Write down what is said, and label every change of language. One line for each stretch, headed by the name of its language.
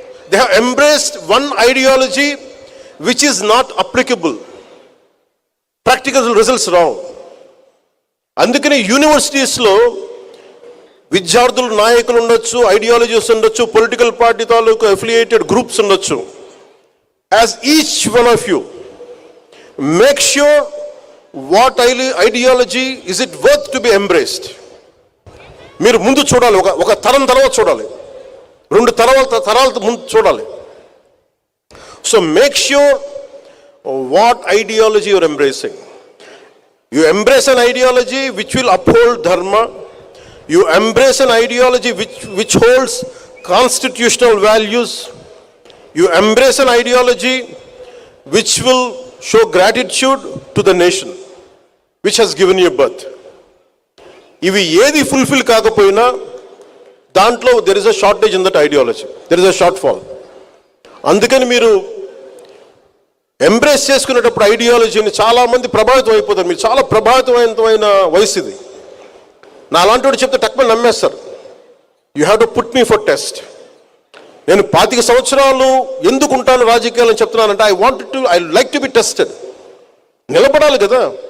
English: They have embraced one ideology which is not applicable. Practical results wrong.
Telugu: అందుకని యూనివర్సిటీస్లో విద్యార్థులు నాయకులు ఉండొచ్చు, ఐడియాలజీస్ ఉండొచ్చు, పొలిటికల్ పార్టీ తాలూకు అఫిలియేటెడ్ గ్రూప్స్ ఉండొచ్చు.
English: As each one of you make sure what ideology is it worth to be embraced.
Telugu: మీరు ముందు చూడాలి, ఒక తరం తర్వాత చూడాలి, 2 తరాల ముందు చూడాలి.
English: So make sure what ideology you're embracing. You embrace an ideology which will uphold dharma. You embrace an ideology which holds constitutional values. You embrace an ideology which will show gratitude to the nation which has given you birth.
Telugu: Ivi edi fulfill kaakapoyina dantlo
English: there is a shortage in that ideology. There is a shortfall.
Telugu: Andukani meeru embrace చేసుకునేటప్పుడు ఐడియాలజీని చాలామంది ప్రభావితం అయిపోతారు. మీరు చాలా ప్రభావితమైన వయసు ఇది. నా అలాంటి వాడు చెప్తే టక్మని నమ్మేస్తారు.
English: You have to put me for test.
Telugu: నేను 25 సంవత్సరాలు ఎందుకు ఉంటాను రాజకీయాలని చెప్తున్నానంటే
English: I like to be tested.
Telugu: నిలబడాలి కదా.